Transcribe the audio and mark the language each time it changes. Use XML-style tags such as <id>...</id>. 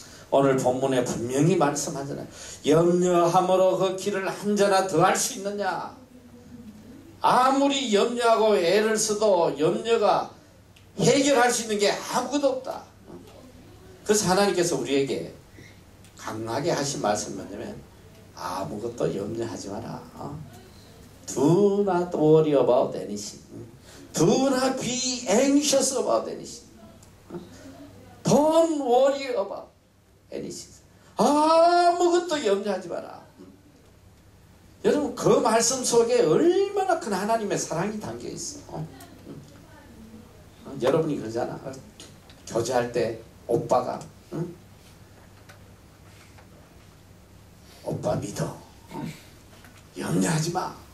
<ko>오늘 본문에 분명히 말씀하잖아요. 염려함으로 그 길을 한자나 더 할 수 있느냐. 아무리 염려하고 애를 써도 염려가 해결할 수 있는 게 아무것도 없다. 그래서 하나님께서 우리에게 강하게 하신 말씀이 뭐냐면, 아무것도 염려하지 마라.</ko> <en>Do not worry about anything. Do not be anxious about anything. Don't worry about anything.</en> <ko>아무것도 염려하지 마라. 여러분 그 말씀 속에 얼마나 큰 하나님의 사랑이 담겨 있어. 여러분이 그러잖아. 교제할 때 오빠가, 오빠 믿어. 염려하지 마.</ko>